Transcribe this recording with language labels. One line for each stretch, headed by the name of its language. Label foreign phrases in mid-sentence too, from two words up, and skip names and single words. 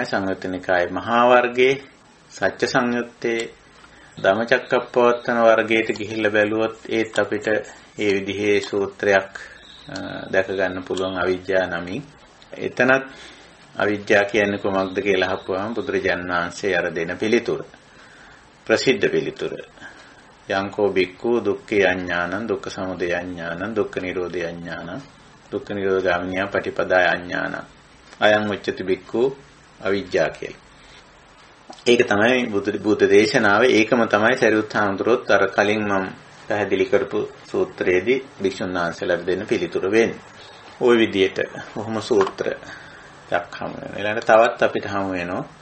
Sinhala: සංයුත්ත නිකායේ මහා වර්ගයේ සත්‍ය සංයුත්තේ ධම්මචක්කප්පවත්තන වර්ගයට ගිහිල්ලා බැලුවොත් ඒත් අපිට මේ විදිහේ සූත්‍රයක් දැක ගන්න පුළුවන් අවිජ්ජා නමින්. එතනත් අවිජ්ජා කියන්නේ කොමක්ද කියලා අහපුවාම බුදුරජාණන් වහන්සේ අර දෙන පිළිතුර ප්‍රසිද්ධ පිළිතුර
Pali: යංකෝ බික්ඛු දුක්ඛේ අඥානං දුක්ඛ සමුදය අඥානං දුක්ඛ නිරෝධේ අඥානං දුක්ඛ නිරෝධ ගාමිනියා පටිපදාය අඥානං අයං උච්චති බික්ඛු අවිජ්ජා
Sinhala: කියලා. ඒක තමයි බුද්ධ දේශනාවේ ඒකම තමයි සරියුත් හාමුදුරුවෝත් අර කලින් මම පැහැදිලි කරපු සූත්‍රයේදී භික්ෂුන් වහන්සේලාට දෙන්න පිළිතුර වෙන්නේ. ওই විදිහට කොහොම සූත්‍රයක් හමු වෙනවා. ඊළඟට තවත් අපිට හමු වෙනවා.